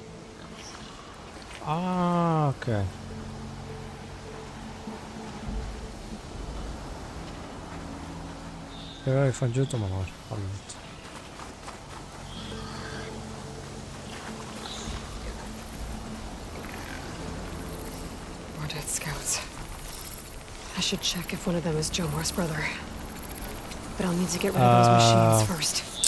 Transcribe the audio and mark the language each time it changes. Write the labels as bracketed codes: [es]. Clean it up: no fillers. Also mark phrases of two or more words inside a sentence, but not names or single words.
[no] Ok. Jeg fant ut om han har halvt. [en] More dead scouts. I should check if one of them is Jomar's brother. But I'll need to get rid of those machines first.